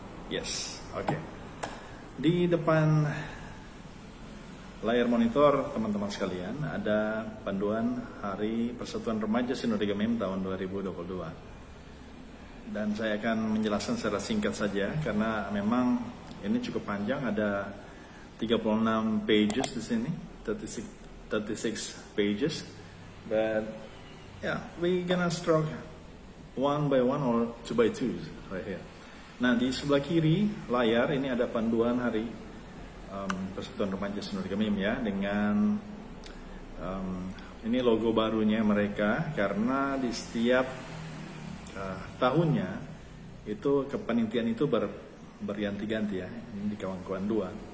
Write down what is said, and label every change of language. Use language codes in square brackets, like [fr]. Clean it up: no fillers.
[id] Yes, oke. Di depan layar monitor teman-teman sekalian ada panduan Hari Persatuan Remaja Sinode Gemim tahun 2022. Dan saya akan menjelaskan secara singkat saja karena memang ini cukup panjang, ada 36 pages di sini, 36 pages. [en] But yeah, we gonna stroke one by one or two by two right here. [id] Nah, di sebelah kiri layar ini ada panduan Hari Persatuan Remaja Sinode Gemim ya, dengan ini logo barunya mereka, karena di setiap tahunnya itu kepanitiaan itu berganti-ganti ya. Ini di kawan-kawan 2.